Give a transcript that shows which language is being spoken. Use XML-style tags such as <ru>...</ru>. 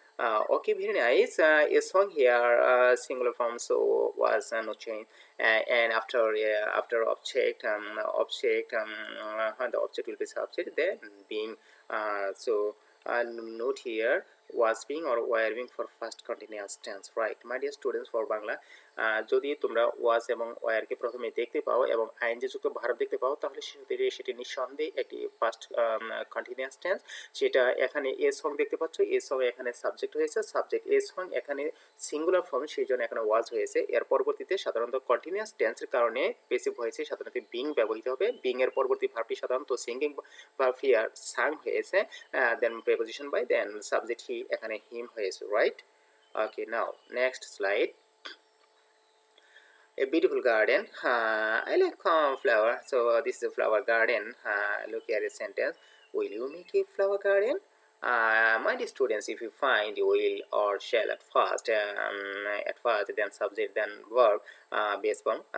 <en>Okay, very nice. A song here, singular form, so was no change. And after object, the object will be subject, then being. So note here, was being or were being for first continuous tense, right. My dear students, for Bangla,</en> <bn>যদি তোমরা ওয়াজ এবং ওয়ারকে প্রথমে দেখতে পাও এবং ING যুক্ত verb দেখতে পাও, তাহলে সেটি নিঃসন্দেহে একটি পাস্ট কন্টিনিউয়াস টেন্স। সেটা এখানে এ সং দেখতে পাচ্ছ, এ সং এখানে সাবজেক্ট হয়েছে, সাবজেক্ট এ সং এখানে সিঙ্গুলার ফর্ম, সেই জন্য এখানে ওয়াজ হয়েছে। এর পরবর্তীতে সাধারণত কন্টিনিউয়াস টেন্সের কারণে পেসিভ হয়েছে, সাধারণত বিং ব্যবহৃত হবে। বিং এর পরবর্তী ভার্বটি সাধারণত সিঙ্গিং ভার্ব হিয়ার সাং হয়েছে, দেন প্রেপোজিশন বাই, দেন সাবজেক্ট হি, এখানে হিম হয়েছে, right.</bn> <en>Okay, now next slide. A beautiful garden. I like flower, so this is a flower garden. Look at the sentence. Will you make a flower garden? My dear students, if you find will or shall at first, then subject, then verb, base form.</en>